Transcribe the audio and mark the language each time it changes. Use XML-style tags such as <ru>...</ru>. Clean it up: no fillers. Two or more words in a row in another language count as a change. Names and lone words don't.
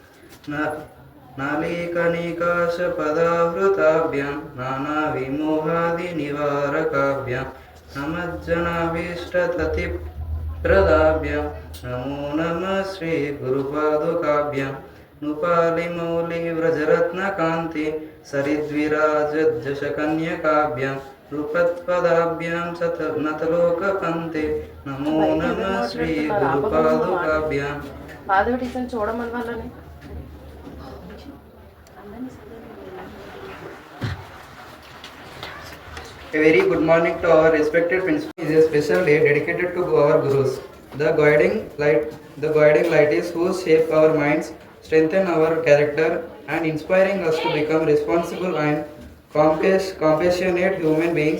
<sa>नालीकनिकाशपदाहृताभ्यां नानाविमोहादिनिवारकाभ्यां नमज्जनाभीष्टततिप्रदाभ्यां नमो नमः श्रीगुरुपादुकाभ्यां नुपालिमौलिव्रजरत्नकान्ति सरिद्विराजज्जशकन्यकाभ्यां नृपत्पदाभ्यां नतलोकपन्ते नमो नमः श्रीगुरुपादुकाभ्यां</sa> <te>మాధవి చూడమని వాళ్ళని</te> <en>A very good morning to our respected principal. It is a special day dedicated to our gurus. The guiding light is whose shape our minds, strengthen our character, and inspiring us to become responsible and compassionate human beings.</en>